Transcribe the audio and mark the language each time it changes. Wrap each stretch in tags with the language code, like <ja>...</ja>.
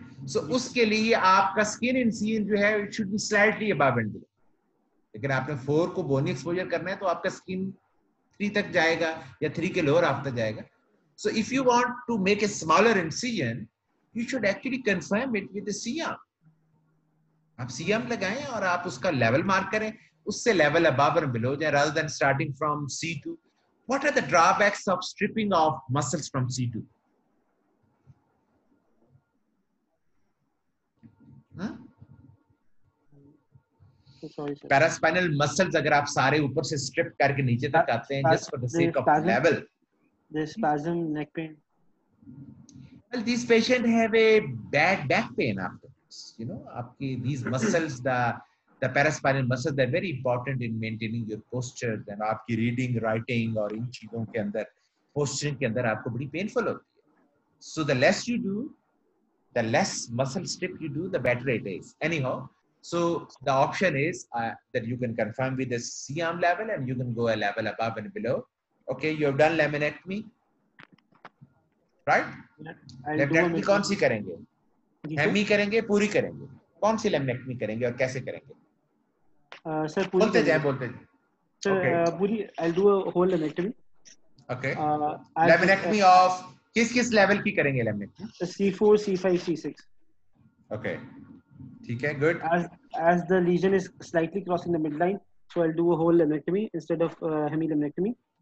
<en>So</en> <hi>उसके लिए आपका</hi> <en>skin incision जो है, it should be slightly above and below.</en> <hi>लेकिन आपने 4 को बोनी एक्सपोजर करना है तो आपका स्किन 3 तक जाएगा या 3 के लोअर हाफ तक जाएगा.</hi> <en>So if you want to make a smaller incision, you should actually confirm it with a C-arm.</en> <hi>आप C-arm लगाएं और आप उसका लेवल मार्क करें, उससे लेवल</hi> <en>above and below</en> <hi>जाए</hi> <en>rather than starting from C2. What are the drawbacks of stripping off muscles from C2? Huh? Sorry, sir.</en> <hi>Paraspinal muscles अगर आप सारे ऊपर से strip करके नीचे तक आते हैं</hi> <en>just for the sake of level. The spasm, neck pain. Well, these patients have a bad back pain afterwards. You know, these muscles, the paraspinal muscles, they're very important in maintaining your posture.</en> <hi>Then आपकी reading, writing और इन चीजों के अंदर posturing के अंदर आपको बड़ी painful होती है.</hi> <en>So the less you do, the less muscle strip you do, the better it is. Anyhow, so the option is that you can confirm with the C-arm level and you can go a level above and below. Okay, you have done laminectomy, right?</en> <hi>Laminectomy कौन सी करेंगे? Hemy करेंगे, पूरी करेंगे. कौन सी laminectomy करेंगे और कैसे करेंगे? Sir, बोलते जाए. Sir, पूरी.</hi> <en>I'll do a whole laminectomy. Okay.</en> <hi>Laminectomy of किस level की करेंगे laminectomy?</hi> <en>C4, C5, C6. Okay.</en> <hi>ठीक है,</hi> <en>good. As the lesion is slightly crossing the midline, so I'll do a whole laminectomy instead of hemi laminectomy.</en>